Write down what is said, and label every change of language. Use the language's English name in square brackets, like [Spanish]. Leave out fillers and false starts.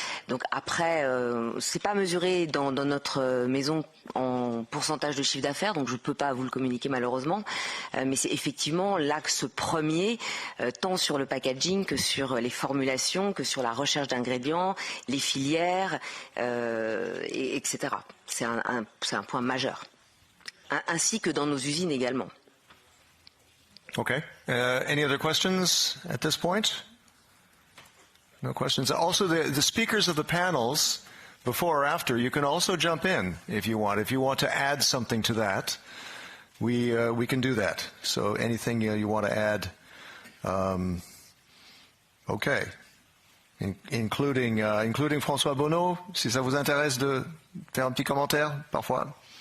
[French] Donc après, c'est pas mesuré dans notre maison en pourcentage de chiffre d'affaires, donc je ne peux pas vous le communiquer malheureusement, mais c'est effectivement l'axe premier, tant sur le packaging que sur les formulations, que sur la recherche d'ingrédients, les filières, etc. C'est un point majeur, ainsi que dans nos usines également. [English] Okay. Any other questions at this point? No questions. Also, the speakers of the panels, before or after, you can also jump in if you want. If you want to add something to that, we can do that. So anything you want to add, okay. Including [French] François Bonneau, si ça vous intéresse de faire un petit commentaire, parfois.